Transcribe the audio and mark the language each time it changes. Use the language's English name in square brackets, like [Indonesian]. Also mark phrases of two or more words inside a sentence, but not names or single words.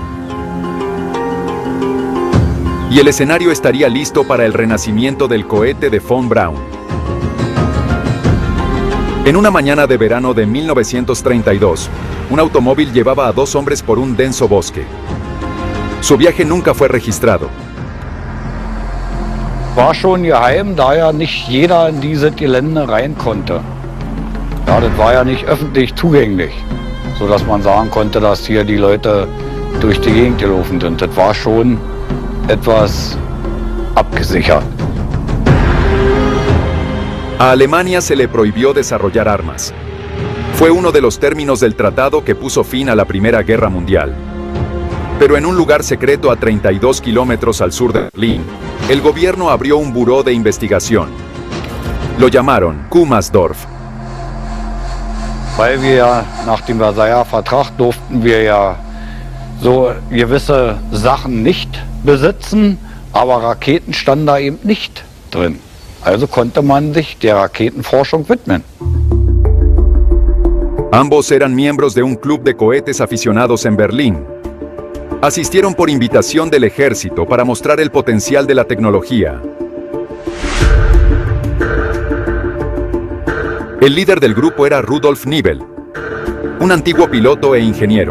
[Spanish] Y el escenario estaría listo para el renacimiento del cohete de von Braun. En una mañana de verano de 1932, un automóvil llevaba a 2 hombres por un denso bosque. Su viaje nunca fue registrado. [German] War schon geheim, da ja nicht jeder in dieses Gelände rein konnte. Ja, das war ja nicht öffentlich zugänglich, sodass man sagen konnte, dass hier die Leute durch die Gegend gelaufen sind. Das war schon etwas abgesichert. [Spanish] A Alemania se le prohibió desarrollar armas. Fue uno de los términos del tratado que puso fin a la Primera Guerra Mundial. Pero en un lugar secreto a 32 kilómetros al sur de Berlín, el gobierno abrió un buró de investigación. Lo llamaron Kummersdorf. [German] Weil wir ja nach dem Versailler Vertrag durften wir ja so gewisse Sachen nicht besitzen, aber Raketen standen da eben nicht drin. Also konnte man sich der Raketenforschung widmen. [Spanish] Ambos eran miembros de un club de cohetes aficionados en Berlín. Asistieron por invitación del ejército para mostrar el potencial de la tecnología. El líder del grupo era Rudolf Nibel, un antiguo piloto e ingeniero.